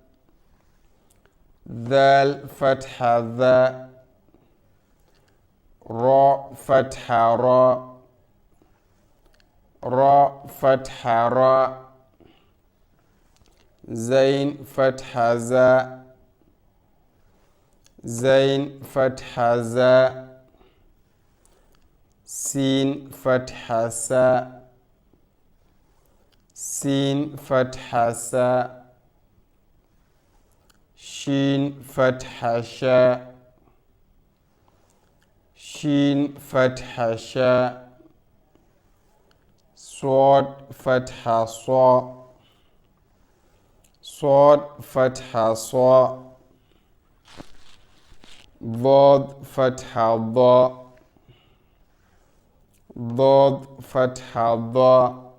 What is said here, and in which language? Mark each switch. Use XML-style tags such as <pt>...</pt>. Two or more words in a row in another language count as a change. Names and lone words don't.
<ar>ذال فتحة ذَ. راء فتحة رَ. راء فتحة رَ. زاي فتحة زَ. زاي فتحة زَ. سين فتحة سَ. سين فتحة سَ. شين فتحة شَ. شين فتحة شَ. صاد فتحة صَ. صاد فتحة صَ. ضاد فتحة ضَ. ضاد فتحة ضَ.</ar>